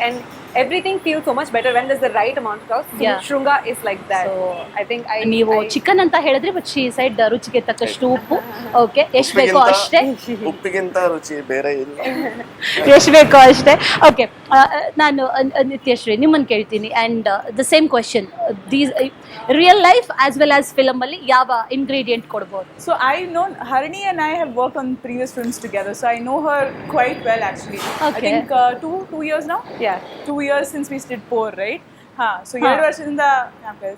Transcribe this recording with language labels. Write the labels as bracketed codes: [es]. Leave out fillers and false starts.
[en] And everything feels so much better when there's the right amount of salt. So Yeah. Shrunga is like that. So, I think [kn] ನೀವು chicken ಅಂತ ಹೇಳಿದ್ರೆ, [en] but ಶಿ ಸೈಡ್ [kn] ರುಚಿಗೆ ತಕ್ಕಷ್ಟು ಉಪ್ಪು. Okay, ಎಷ್ಟು ಬೇಕೋ ಅಷ್ಟೇ. ಉಪ್ಪಿಗಿಂತ ರುಚಿ ಬೇರೆ ಇಲ್ಲ. ಎಷ್ಟು ಬೇಕೋ ಅಷ್ಟೇ. ಓಕೆ, ನಾನು ನಿತ್ಯಶ್ರೀ ನಿಮ್ಮನ್ನು ಕೇಳ್ತೀನಿ. [en] and the same question, these real life as well as film [kn] ಅಲ್ಲಿ ಯಾವ ಇಂಗ್ರೀಡಿಯೆಂಟ್ ಕೊಡ್ಬೋದು? [en] So I know Harini and I have worked on previous films together, so I know her quite well actually. Okay. I think two years now. Yeah. 2 years since we did Poor, right? So [kn] 2 ವರ್ಷದಿಂದ. [en] Okay.